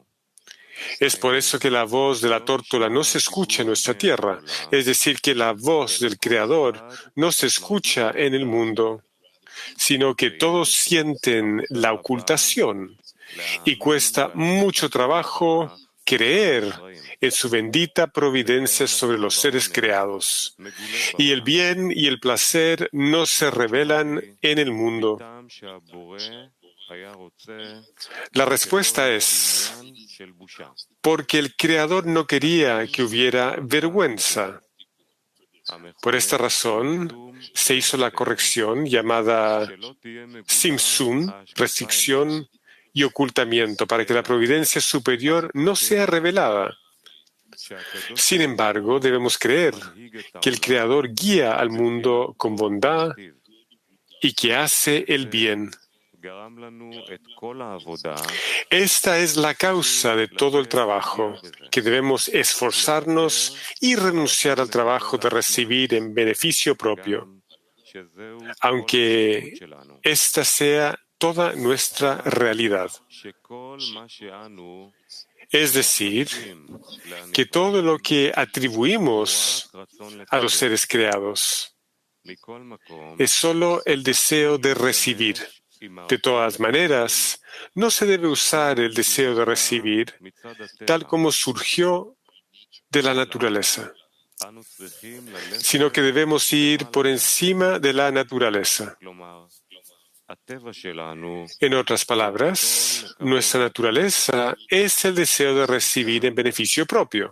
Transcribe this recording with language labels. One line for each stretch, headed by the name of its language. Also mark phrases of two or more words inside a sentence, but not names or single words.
Spanish: Es por eso que la voz de la tórtola no se escucha en nuestra tierra, es decir, que la voz del Creador no se escucha en el mundo, sino que todos sienten la ocultación y cuesta mucho trabajo creer en su bendita providencia sobre los seres creados. Y el bien y el placer no se revelan en el mundo.
Hebrew: טעם שהבורא היה רוצה
Spanish: La respuesta es,
Hebrew: עניין של בושה.
Spanish: porque el Creador no quería que hubiera vergüenza. Por esta razón, se hizo la corrección llamada
Hebrew: שלא תהיה מגולה
Spanish: Simsum, restricción y ocultamiento, para que la providencia superior no sea revelada.
Hebrew: שהקדוש
Spanish: Sin embargo, debemos creer que el Creador guía al mundo con bondad y que hace el bien.
Hebrew: גרם לנו את כל העבודה
Spanish: Esta es la causa de todo el trabajo, que debemos esforzarnos y renunciar al trabajo de recibir en beneficio propio,
Hebrew: שזהו
Spanish: aunque
Hebrew: שלנו.
Spanish: esta sea toda nuestra realidad.
Hebrew: שכל מה שאנו
Spanish: Es decir, que todo lo que atribuimos
Hebrew: רק רצון
Spanish: a los seres creados
Hebrew: מכל מקום
Spanish: es solo el deseo de recibir. De todas maneras, no se debe usar el deseo de recibir
Hebrew: מצד הטבע,
Spanish: tal como surgió de la naturaleza. sino que debemos ir por encima de la naturaleza. En otras palabras, nuestra naturaleza es el deseo de recibir en beneficio propio.